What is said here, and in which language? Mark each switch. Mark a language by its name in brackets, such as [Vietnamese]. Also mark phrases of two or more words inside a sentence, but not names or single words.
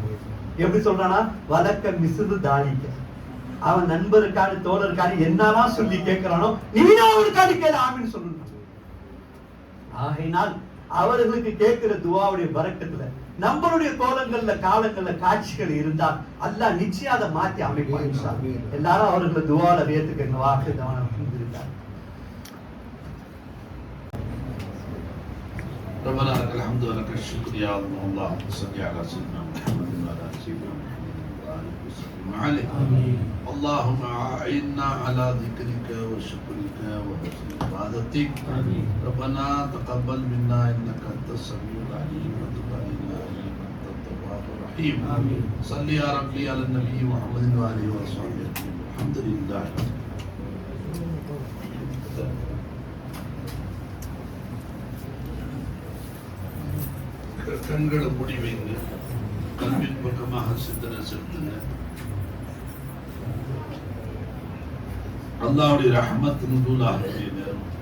[Tamil] எப்படி சொல்றானா, [Arabic] ولك مثل ذلك, [Tamil] அவன் நண்பருக்கான தோழருக்கான என்னெல்லாம் சொல்லி கேட்கிறானோ நீனா அவருக்காண்டி கேள ஆமின்னு சொல்லணும். ஆகையினால் அவர்களுக்கு கேட்கிற துவாவுடைய பரக்கத்துல நம்மளுடைய கோலங்கள்ல காலங்கள்ல காட்சிகள் இருந்தால் அல்லாஹ் நிச்சயம் அதை மாத்தி அமைப்பான். எல்லாரும் அவர்களை துவால ஏத்துக்கங்க. வாக்கு கவனம் இருக்காங்க. [Arabic] ربنا لك الحمد ولك الشكر يا الله. اللهم صل على سيدنا محمد وعلى سيدنا محمد وعلى اله وصحبه عليه. اللهم اعنا على ذكرك وشكرك وحسن عبادتك. ربنا تقبل منا انك انت السميع العليم وتب علينا انك انت التواب الرحيم. صل يا ربي على النبي محمد وعلى اله وصحبه اجمعين. الحمد لله. [Tamil] கண்களை மூடி வைங்க, கல்வின் பக்கமாக சிந்தனை செலுத்துங்க. அல்லாஹ்வுடைய ரஹ்மத் நுஸூலாகக்கூடிய நேரம்.